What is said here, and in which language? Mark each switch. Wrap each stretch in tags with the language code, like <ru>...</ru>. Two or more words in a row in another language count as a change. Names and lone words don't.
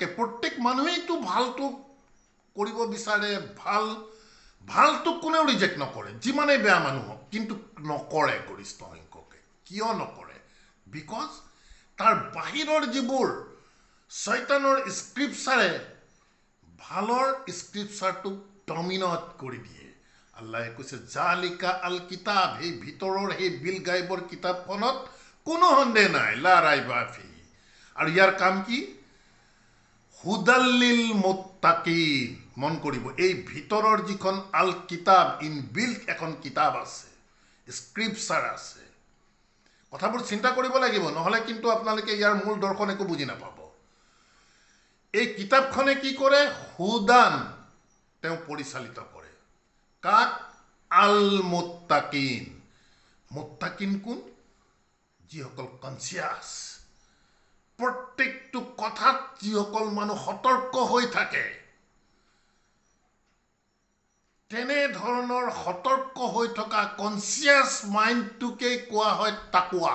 <as>প্ৰত্যেক মানুহেইতো ভালটো কৰিব বিচাৰে, ভালটোক কোনেও ৰিজেক্ট নকৰে, যিমানেই বেয়া মানুহ হওক, কিন্তু নকৰে গৰিষ্ঠ সংখ্যকে। কিয় নকৰে? বিকজ তাৰ বাহিৰৰ যিবোৰ শয়তানৰ স্ক্ৰিপচাৰে ভালৰ স্ক্ৰিপচাৰটোক ডমিনেট কৰি দিয়ে। আল্লাহে কৈছে</as> <ar>ذلك الكتاب,</ar> <as>সেই ভিতৰৰ সেই</as> <ar>بالغيب</ar> <as>কিতাপখনত কোনো সন্দেহ নাই,</as> <ar>لا ريب فيه.</ar> <as>আৰু ইয়াৰ কাম কি?</as> <ar>هدى للمتقين.</ar> <as>মন কৰিব, এই ভিতৰৰ যিখন</as> <ar>الكتاب,</ar> <en>in built</en> <as>এখন কিতাপ আছে, স্ক্ৰিপচাৰ আছে। কথাবোৰ চিন্তা কৰিব লাগিব, নহ'লে কিন্তু আপোনালোকে ইয়াৰ মূল দৰ্শন একো বুজি নাপাব। এই কিতাপখনে কি কৰে? হুদান, তেওঁ পৰিচালিত কৰে। কাক?</as> <ar>المتقين.</ar> <as>মুত্তাকিন কোন? যিসকল কনচিয়াছ, প্ৰত্যেকটো কথাত যিসকল মানুহ সতৰ্ক হৈ থাকে, তেনেধৰণৰ সতৰ্ক হৈ থকা</as> <en>conscious mind</en> <as>কোৱা হয় তাকৱা।</as>